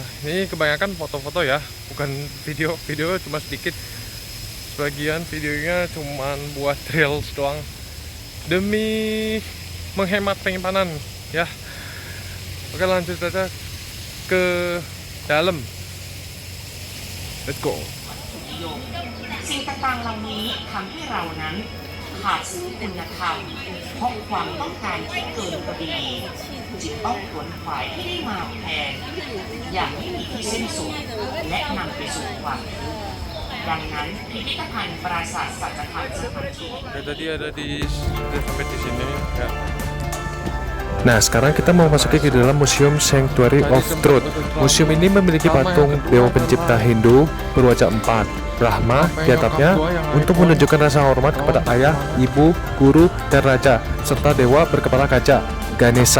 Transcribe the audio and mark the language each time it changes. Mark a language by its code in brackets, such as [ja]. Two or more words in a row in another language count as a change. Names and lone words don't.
[id] Ini kebanyakan foto-foto ya, bukan video. Video cuma sedikit. Sebagian videonya cuma buat reels doang demi menghemat penyimpanan ya. Oke, lanjut saja ke dalam. [en] Let's go. [th] สิ่งต่างๆเหล่านี้ทำให้เรานั้นขาดซึ่งคุณธรรมเพราะความต้องการที่เกินพอดีจึงต้องขวนขวายให้ได้มาแพงอย่างไม่มีที่สิ้นสุดและนำไปสู่ความทุกข์ดังนั้นพิพิธภัณฑ์ปราสาทสัจธรรมสถานที่ [id] Tadi ada udah sampai di sini ya. Nah, sekarang kita mau masuki ke dalam Museum Sanctuary of Truth. Museum ini memiliki patung Dewa Pencipta Hindu berwajah 4, Brahma di atapnya untuk menunjukkan rasa hormat kepada ayah, ibu, guru, dan raja, serta dewa berkepala kaca, Ganesha.